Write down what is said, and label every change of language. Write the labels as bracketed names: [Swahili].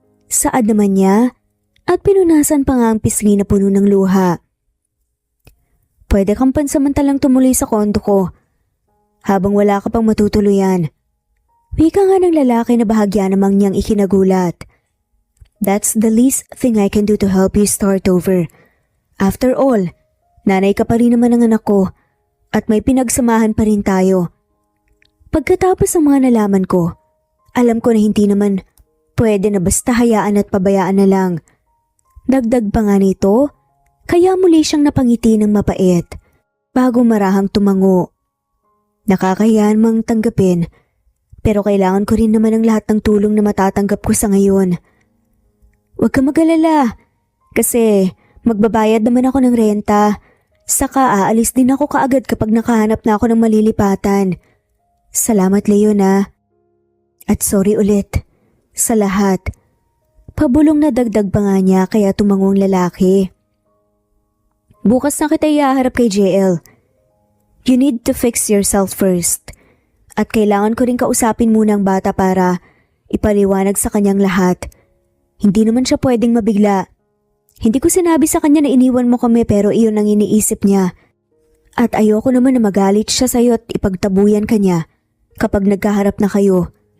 [Filipino] Saad naman niya at pinunasan pa nga ang pisngi na puno ng luha. Pwede kang pansamantalang tumuloy sa kondo ko habang wala ka pang matutuluyan. Wika nga ng lalaki na bahagya namang niyang ikinagulat. [English] That's the least thing I can do to help you start over. After all, [Filipino] nanay ka pa rin naman ng anak ko at may pinagsamahan pa rin tayo. Pagkatapos ng mga nalaman ko, alam ko na hindi naman pwede na basta hayaan at pabayaan na lang. Dagdag pa nga nito, kaya muli siyang napangiti ng mapait bago marahang tumango. Nakakahiyan mang tanggapin, pero kailangan ko rin naman ang lahat ng tulong na matatanggap ko sa ngayon. Huwag ka mag-alala, kasi magbabayad naman ako ng renta, saka aalis din ako kaagad kapag nakahanap na ako ng malilipatan. Salamat, Leon, At sorry ulit sa lahat. Pabulong na dagdag pa nga niya kaya tumangong lalaki. Bukas na kita ihaharap kay JL. [English] You need to fix yourself first. [Filipino] At kailangan ko rin kausapin muna ang bata para ipaliwanag sa kanyang lahat. Hindi naman siya pwedeng mabigla. Hindi ko sinabi sa kanya na iniwan mo kami pero iyon ang iniisip niya. At ayoko naman na magalit siya sa'yo at ipagtabuyan ka niya kapag nagkaharap na kayo.